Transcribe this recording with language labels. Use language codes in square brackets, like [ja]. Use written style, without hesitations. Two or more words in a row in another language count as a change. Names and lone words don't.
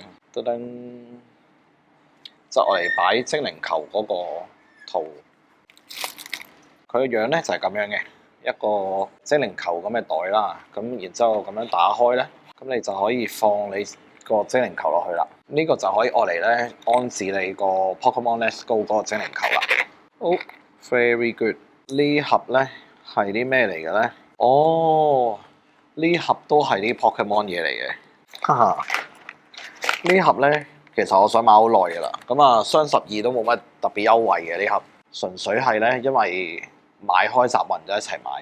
[yue] 噔噔，即係我嚟擺精靈球嗰個圖，佢個樣咧就係咁樣嘅一個精靈球咁嘅袋啦。咁然之後咁樣打開咧，咁你就可以放你個精靈球落去啦。呢個就可以愛嚟咧安置你個 Pokemon Let's Go 嗰個精靈球啦。 [en] 好 ，very good。 [yue] 呢盒咧係啲咩嚟嘅咧？哦，呢盒都係啲 Pokemon 嘢嚟嘅，哈哈。呢盒咧，其實我想買好耐嘅啦。咁啊，雙十二都冇乜特別優惠嘅呢盒，純粹係咧因為買開集運就一齊買。